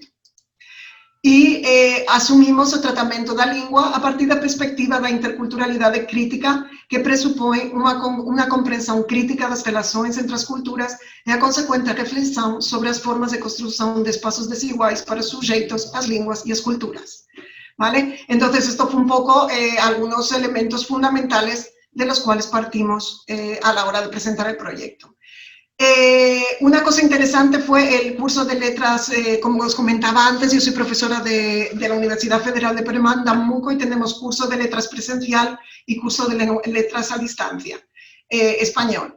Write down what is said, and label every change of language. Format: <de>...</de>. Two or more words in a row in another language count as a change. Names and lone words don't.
<gl>E asumimos o tratamento da lingua a partir da perspectiva da interculturalidade crítica que presupõe unha comprensión crítica das relações entre as culturas e a consecuente reflexión sobre as formas de construción de espaços desiguais para os sujeitos, as linguas e as culturas.</gl> <es>¿Vale? Entonces, esto fue un poco algunos elementos fundamentales de los cuales partimos a la hora de presentar el proyecto. Una cosa interesante fue el curso de letras, como os comentaba antes, yo soy profesora de la Universidad Federal de Pernambuco y tenemos curso de letras presencial y curso de letras a distancia, español.</es>